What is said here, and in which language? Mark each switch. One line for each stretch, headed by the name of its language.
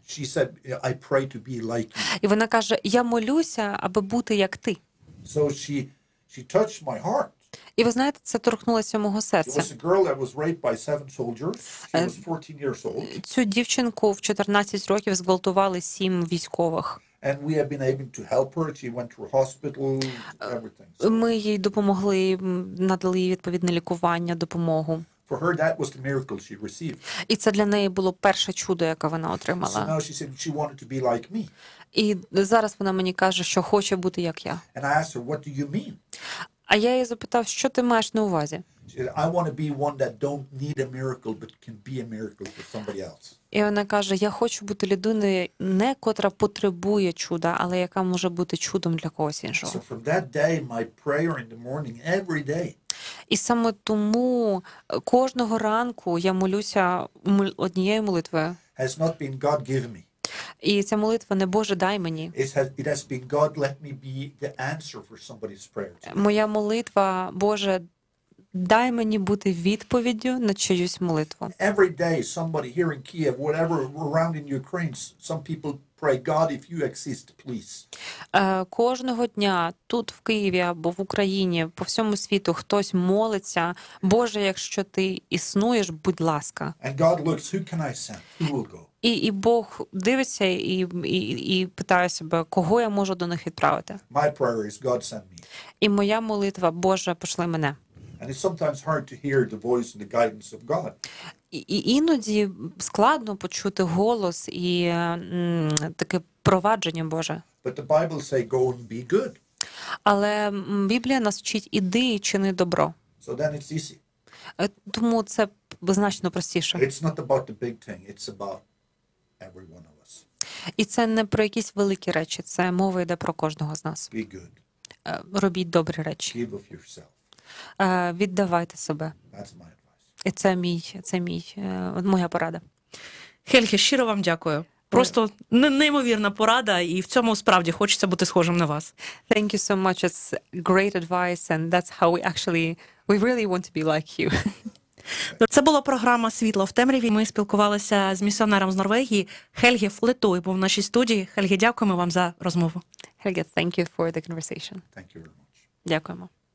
English: She said, "I pray to be like you."
Ukrainian: І вона каже: "Я молюся, аби бути як ти."
English: So she touched my heart.
Ukrainian: І ви знаєте, це торкнулося мого серця.
English: There was a girl that was raped by 7 soldiers. She was 14 years old.
Ukrainian: Цю дівчинку в 14 років зґвалтували 7 військових.
English: And we have been able to help her. She went to a hospital, everything.
Ukrainian: Ми їй допомогли, надали їй відповідне лікування, допомогу.
English: For her that was the miracle she received.
Ukrainian: І це для неї було перше чудо, яке вона отримала.
English: So now she said she wanted to be like me.
Ukrainian: І зараз вона мені каже, що хоче бути як я.
English: And I asked her, "What do you mean?"
Ukrainian: А я її запитав, що ти маєш на увазі?
English: I want to be one that don't need a miracle but can be a miracle for somebody else.
Ukrainian: І вона каже: "Я хочу бути людиною, не котра потребує чуда, але яка може бути чудом для когось іншого."
English: So from that day my prayer in the morning every day.
Ukrainian: І саме тому кожного ранку я молюся однією молитвою.
English: Has not been God give me.
Ukrainian: І ця молитва не: "Боже, дай мені."
English: It has been God let me be the answer for somebody's prayer.
Ukrainian: Моя молитва: "Боже, дай мені бути відповіддю на чиюсь молитву."
English: Every day somebody here in Kiev, whatever around in Ukraine, some people pray, "God, if you exist, please."
Ukrainian: Кожного дня тут в Києві або в Україні, по всьому світу хтось молиться: "Боже, якщо ти існуєш, будь ласка."
English: And God looks, "Who can I send? Who will go?"
Ukrainian: І Бог дивиться і питає себе, кого я можу до них відправити.
English: My prayer is, "God, send me."
Ukrainian: І моя молитва: "Боже, пошли мене."
English: And it's sometimes hard to hear the voice and the guidance of God.
Ukrainian: І іноді складно почути голос і таке провадження Боже.
English: But the Bible say, "Go and be good."
Ukrainian: Але Біблія нас вчить: "Іди і чини добро."
English: So then it's easy.
Ukrainian: Тому це значно простіше.
English: It's not about the big thing, it's about every one of us.
Ukrainian: І це не про якісь великі речі, це мова йде про кожного з нас.
English: Be good.
Ukrainian: Робіть добрі речі.
English: Give of yourself.
Ukrainian: Віддавайте себе.
English: That's my advice.
Ukrainian: І моя порада. Хельге, щиро вам дякую. Просто неймовірна порада, і в цьому справді хочеться бути схожим на вас.
English: Thank you so much. It's great advice, and that's how we really want to be like you.
Ukrainian: Це була програма «Світло в темряві». Ми спілкувалися з місіонером з Норвегії Хельге Флетой, був в нашій студії. Хельге, дякуємо вам за розмову.
English: Хельге, thank you for the conversation. Thank you very much.
Ukrainian: Дякуємо.